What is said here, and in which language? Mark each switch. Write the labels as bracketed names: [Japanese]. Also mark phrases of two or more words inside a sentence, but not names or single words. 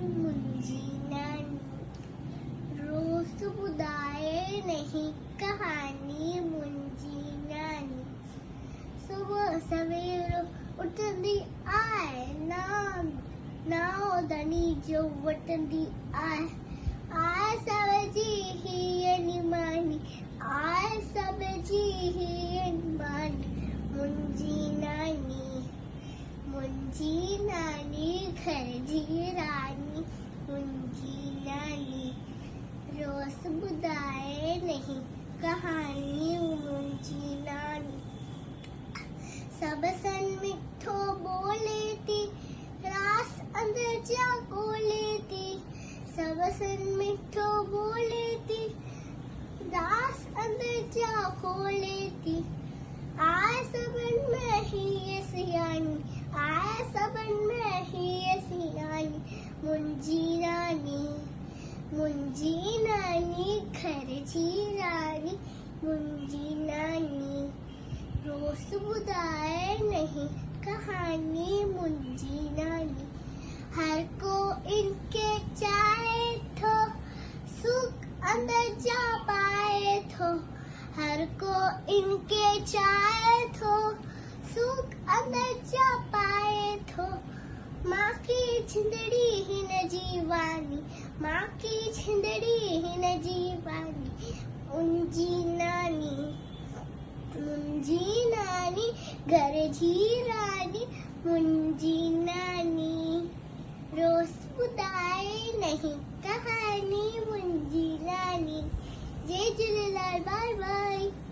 [Sindhi] मुंहिंजी नानी रोज़ ॿुधाए नहीं कहानी। मुंहिंजी नानी सुबुह सवेरो उथंदी आहे, नाओ धनी जो वठंदी आहे। आए सब जी ही निमानी, आए सब जी ही निमानी। मुंहिंजी नानी घर जी रानी। मुंहिंजी नानी रोज़ ॿुधाए नहीं कहानी। मुंहिंजी नानी सब सन मिठो बोले थी, रास अंदर जा खोले थी। सब सन मिठो बोले थी, रास अंदर जा खोले थी। आए सबन में ही सियानी, आए सबन में ही सियानी। मुंहिंजी नानी घर जी रानी। मुंहिंजी नानी रोज़ ॿुधाए नहीं कहानी। मुंहिंजी नानी हर को इनके चाहे थो, सुख अंदर जा पाए थो। हर को इनके चाहे थो, सुख अंदर जा पाए थो। माँ की जिंदड़ी ही न जीवानी, माँ की जिंदड़ी ही न जीवानी। मुंहिंजी नानी घर जी रानी। मुंहिंजी नानी रोज़ ॿुधाए नहीं कहानी। मुंहिंजी नानी। जय झूलेलाल। [English] Bye bye.